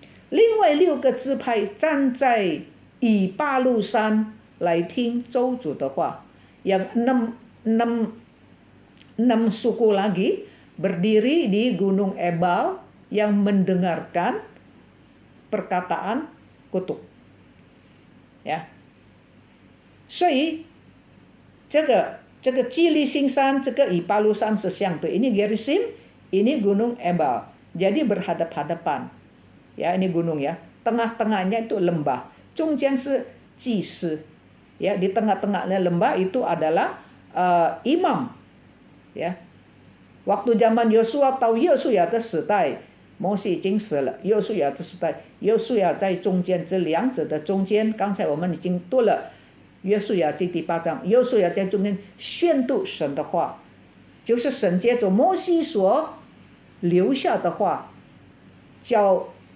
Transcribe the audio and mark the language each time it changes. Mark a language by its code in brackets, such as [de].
[zh] 另外6个支派站在以巴路山来听咒诅的话, [id] yang 6 suku lagi berdiri di Gunung Ebal yang mendengarkan perkataan kutuk. Ya. [zh] 所以这个基利心山, 这个以巴路山是相对. [id] Ini Gerisim, ini Gunung Ebal. Jadi berhadap-hadapan. Ya, ini gunung ya. Tengah-tengahnya itu lembah. [zh] 中间是祭司, [id] ya, di tengah-tengahnya lembah itu adalah imam, ya. Waktu zaman Yosua [zh] 到约书亚的时代，摩西已经死了，约书亚的时代，约书亚在中间，这两者的中间，刚才我们已经读了约书亚记第8章，约书亚在中间宣读神的话，就是神借着摩西所留下的话，叫